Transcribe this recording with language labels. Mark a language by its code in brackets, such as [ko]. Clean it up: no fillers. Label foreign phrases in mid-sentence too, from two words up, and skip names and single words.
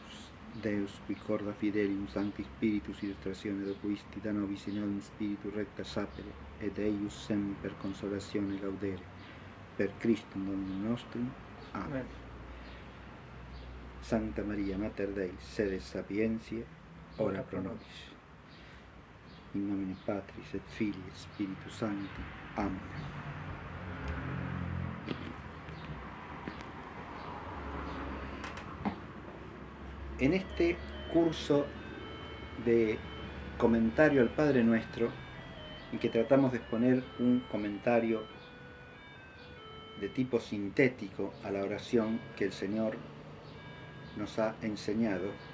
[la] Deus, qui corda fidelium Sancti Spiritus illustratione docuisti da nobis in eum Spiritu recta sapere, et eius semper consolatione laudere, per Christum Dominum nostrum. Amen. Santa Maria Mater Dei, sede sapientiae, ora pro nobis. In nomine Patris et Filii et Spiritus Sancti. Amen. [es] En este curso de comentario al Padre Nuestro, en que tratamos de exponer un comentario de tipo sintético a la oración que el Señor nos ha enseñado,